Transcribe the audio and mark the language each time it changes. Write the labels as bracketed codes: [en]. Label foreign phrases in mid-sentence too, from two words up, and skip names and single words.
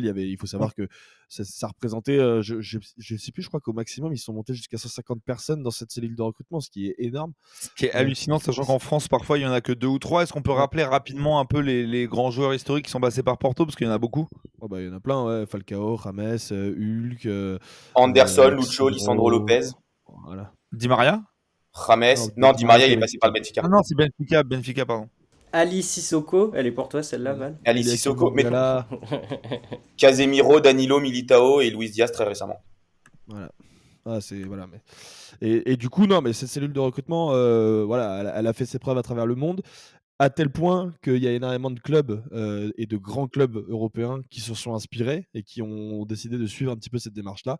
[fr] Il faut savoir que ça représentait, je sais plus, je crois qu'au maximum ils sont montés jusqu'à 150 personnes dans cette cellule de recrutement, ce qui est énorme. Ce qui est Euh, hallucinant, sachant qu'en France, parfois, il y en a que 2 ou 3. Est-ce qu'on peut ouais. rappeler rapidement un peu les grands joueurs historiques qui sont passés par Porto? Parce qu'il y en a beaucoup. Oh, bah, il y en a plein, ouais. Falcao, James, Hulk, Anderson, Lucho, Lisandro Lisandro, Lopez, voilà. Di Maria? James. Non, Non, Di Di Maria Maria, il qui est est passé par le Benfica. Ah non, c'est Benfica, pardon. Ali Sissoko, elle est pour toi celle-là, Val? Ali Eliakim Sissoko, mais Mangala, Casemiro, Danilo, Militao et Luis Diaz très récemment. voilà. Ah, voilà, mais... et du coup, non, mais cette cellule de recrutement, voilà, elle a fait ses preuves à travers le monde, à tel point qu'il y a énormément de clubs et de grands clubs européens qui se sont inspirés et qui ont décidé de suivre un petit peu cette démarche-là.